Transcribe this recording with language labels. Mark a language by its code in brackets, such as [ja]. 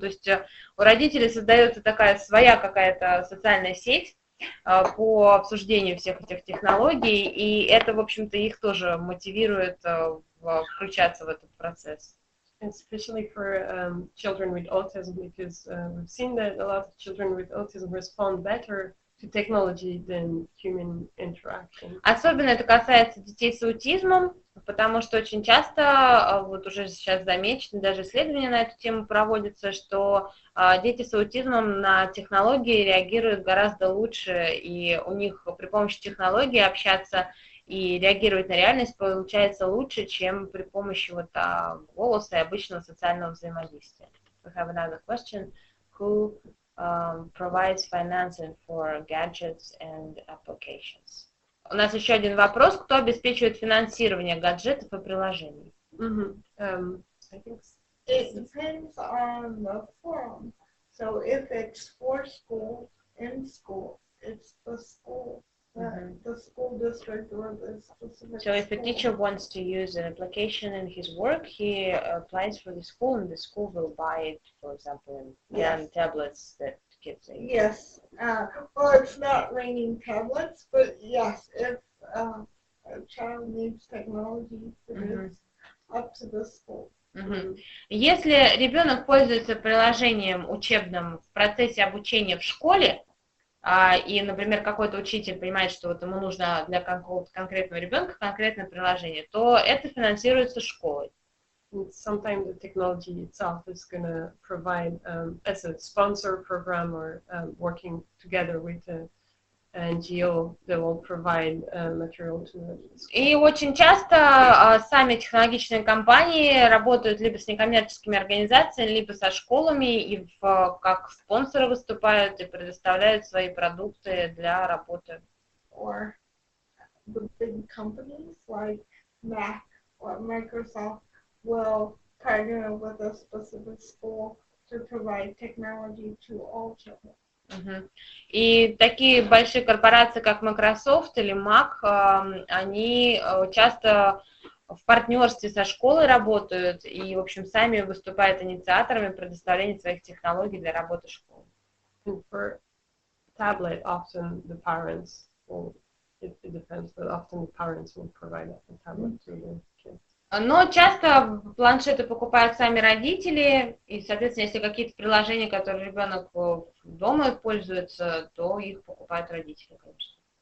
[ru] То есть у родителей создается такая своя какая-то социальная сеть по обсуждению всех этих технологий, и это, в общем-то, их тоже мотивирует включаться в этот процесс. [en] Especially for children with autism, because we've seen that a lot of children with autism respond better to technology than human interaction. [ru] Особенно это касается детей с аутизмом, потому что очень часто, вот уже сейчас замечено, даже исследования на эту тему проводятся, что дети с аутизмом на технологии реагируют гораздо лучше, и у них при помощи технологий общаться и реагировать на реальность получается лучше, чем при помощи вот голоса и обычного социального взаимодействия. [en] We have another question. Who provides financing for gadgets and applications? [ru] У нас еще один вопрос. Кто обеспечивает финансирование гаджетов и приложений? [en] I think It depends on the forum. So if it's for school, in school, it's the school, the school district or the specific So if a school. teacher wants to use an application in his work, he applies for the school, and the school will buy it, for example, in Yes. tablets that kids use. Yes. Well, it's not raining tablets, but yes, if a child needs technology, it is up to the school. [ru] Если ребенок пользуется приложением учебным в процессе обучения в школе, и, например, какой-то учитель понимает, что вот ему нужно для какого-то конкретного ребенка конкретное приложение, то это финансируется школой. [en] sometimes the technology itself is going to provide, as a sponsor program or working together with an NGO, they will provide material to it. [ru] И очень часто сами технологичные компании работают либо с некоммерческими организациями, либо со школами, и как спонсоры выступают и предоставляют свои продукты для работы. [en] Or the big companies like Mac or Microsoft will partner with a specific school to provide technology to all children. [ru] И такие большие корпорации, как Microsoft или Mac, они часто в партнерстве со школой работают и, в общем, сами выступают инициаторами предоставления своих технологий для работы школы. [en] And for tablet, often the parents will, it depends, but often the parents will provide a tablet to their kids. [ru] Но часто планшеты покупают сами родители, и, соответственно, если какие-то приложения, которые ребенок дома пользуется, то их покупают родители, конечно.